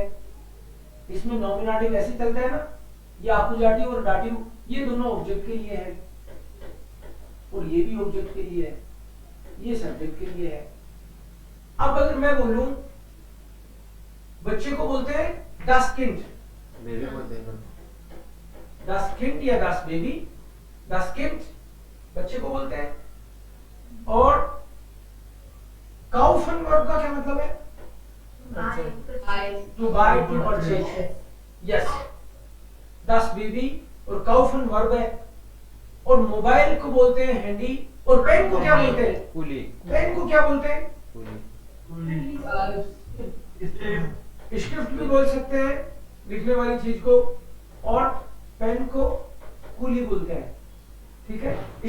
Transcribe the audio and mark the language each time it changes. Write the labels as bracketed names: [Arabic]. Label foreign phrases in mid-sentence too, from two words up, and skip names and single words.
[Hindi] इसमें नॉमिनेटिव ऐसे चलता है ना, ये आकुजाटिव और डाटिव, ये दोनों ऑब्जेक्ट के लिए है, और ये भी ऑब्जेक्ट के लिए है, ये सब्जेक्ट के लिए है। अब अगर मैं बोलूं, बच्चे को बोलते हैं [German] das Kind, [Hindi] बेबी बोलते हैं। [German] das Kind [Hindi] या [German] das Baby, das Kind [Hindi] बच्चे को बोलते हैं। और kaufen वर्ब का क्या मतलब है? [English] To buy, to purchase, yes, [Hindi] das Baby और kaufen वर्ब है। और मोबाइल को बोलते हैं हैंडी, और पेन को क्या बोलते हैं? कुली। पेन को क्या बोलते हैं? कुली। स्क्रिप्ट भी बोल सकते हैं, लिखने वाली चीज को, और पेन को कूली बोलते हैं, ठीक है।